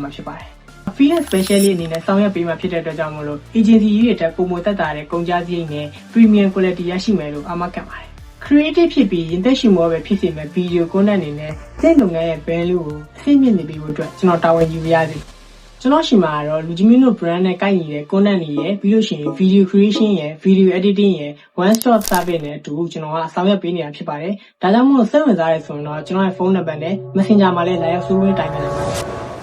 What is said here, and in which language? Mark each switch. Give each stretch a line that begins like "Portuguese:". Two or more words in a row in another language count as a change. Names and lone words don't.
Burmese: မှာဖြစ်ပါတယ်
English: freelance specially
Burmese: အနေနဲ့ဆောင်ရွက်ပေးမှာဖြစ်တဲ့အတွက်ကြောင့်မို့လို့ agency တွေတက်ပုံမသက်တာတဲ့ကုန်ကြစရိတ်နဲ့
English: premium quality
Burmese: ရရှိမယ်လို့အာမခံပါတယ် creative ဖြစ်ပြီးရင်သက်ရှိမောပဲဖြစ်စေမဲ့
English: video content
Burmese: အနေနဲ့စိတ်လုံငန်းရဲ့ value ကိုအသိမြင့်နေပြီးဖို့အတွက်ကျွန်တော်တာဝန်ယူရစေကျွန်တော်ရှိမှာတော့လူကြီးမင်းတို့ brand နဲ့ကိုက်ညီတဲ့ content တွေရဲ့ပြီးလို့ရှိရင်
English: video creation
Burmese: ရဲ့
English: video editing
Burmese: ရဲ့
English: one stop service
Burmese: နဲ့အတူကျွန်တော်ကဆောင်ရွက်ပေးနေတာဖြစ်ပါတယ်ဒါကြောင့်မို့စိတ်ဝင်စားရဆိုရင်တော့ကျွန်တော်ရဲ့ဖုန်းနံပါတ်နဲ့ messenger မှာလည်းလာရောက်ဆွေးနွေးတိုင်ပင်နိုင်ပါတယ်